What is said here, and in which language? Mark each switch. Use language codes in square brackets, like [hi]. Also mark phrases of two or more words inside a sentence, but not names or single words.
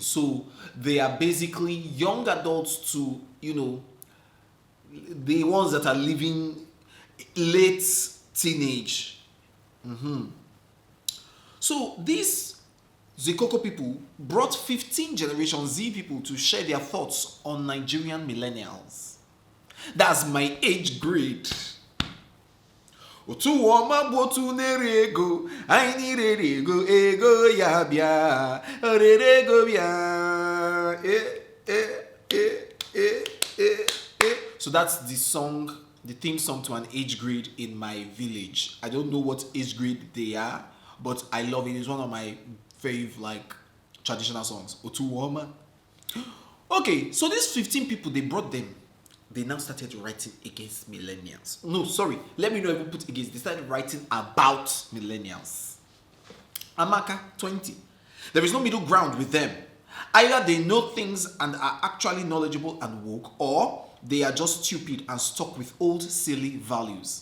[en] So they are basically young adults to, the ones that are living late teenage. So these Zikoko people brought 15 Generation Z people to share their thoughts on Nigerian millennials. That's my age grade. [ig] Otu ọma bụ otu na-eri ego, anyị na-eri ego ya bịa, orere ego bịa. [en] So that's the song, the theme song to an age grade in my village. I don't know what age grade they are, but I love it. It's one of my fave traditional songs. [ig] Otu ọma. [en] Okay, so these 15 people, they brought them. They now started writing against millennials. No, sorry. Let me not even put against. They started writing about millennials. Amaka, 20. There is no middle ground with them. Either they know things and are actually knowledgeable and woke, or they are just stupid and stuck with old silly values.